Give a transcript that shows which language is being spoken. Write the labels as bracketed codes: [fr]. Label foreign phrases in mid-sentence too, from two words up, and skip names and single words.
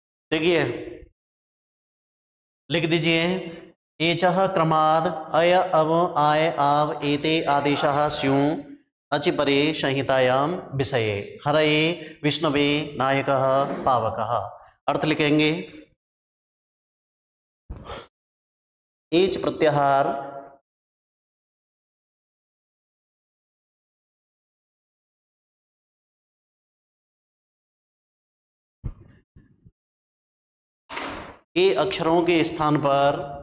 [hi] देखिए लिख दीजिए, [sa] एचः क्रमाद अय अव आय आव एते आदेशाः स्युः अचि परे संहितायां विषये हरये विष्णवे नायकः पावकः। [hi] अर्थ लिखेंगे, एच प्रत्याहार ए अक्षरों के स्थान पर,